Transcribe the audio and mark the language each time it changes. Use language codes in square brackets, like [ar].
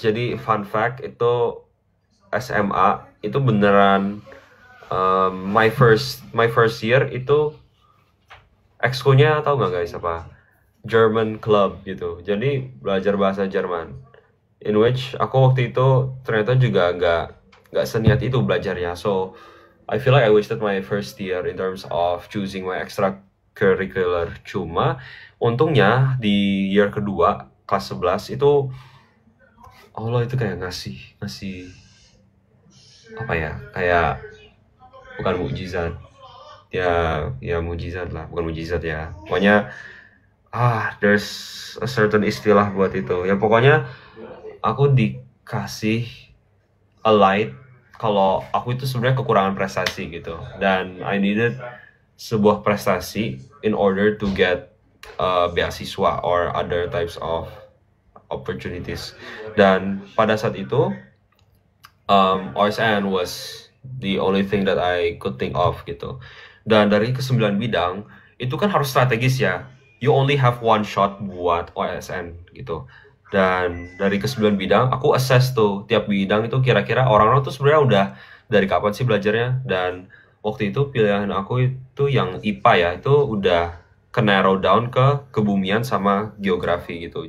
[id] Jadi fun fact itu SMA itu beneran [en] my first year [id] itu exco-nya tahu nggak guys apa? German club gitu. Jadi belajar bahasa Jerman. [en] In which [id] aku waktu itu ternyata juga nggak seniat itu belajarnya. [en] So I feel like I wasted my first year in terms of choosing my extracurricular. [id] Cuma untungnya di year kedua kelas 11 itu Allah itu kayak ngasih apa ya, kayak bukan mukjizat ya mukjizat lah, bukan mukjizat ya, pokoknya [en] there's a certain [id] istilah buat itu ya. Pokoknya aku dikasih a light kalau aku itu sebenarnya kekurangan prestasi gitu, dan [en] I needed [id] sebuah prestasi [en] in order to get [id] beasiswa or other types of opportunities. Dan pada saat itu [en] OSN was the only thing that I could think of gitu. [id] Dan dari ke-9 bidang itu kan harus strategis ya, [en] you only have one shot [id] buat OSN gitu. Dan dari ke-9 bidang, aku assess tuh tiap bidang itu kira-kira orang-orang tuh sebenarnya udah dari kapan sih belajarnya. Dan waktu itu pilihan aku itu yang IPA ya, itu udah ke narrow down ke kebumian sama geografi gitu.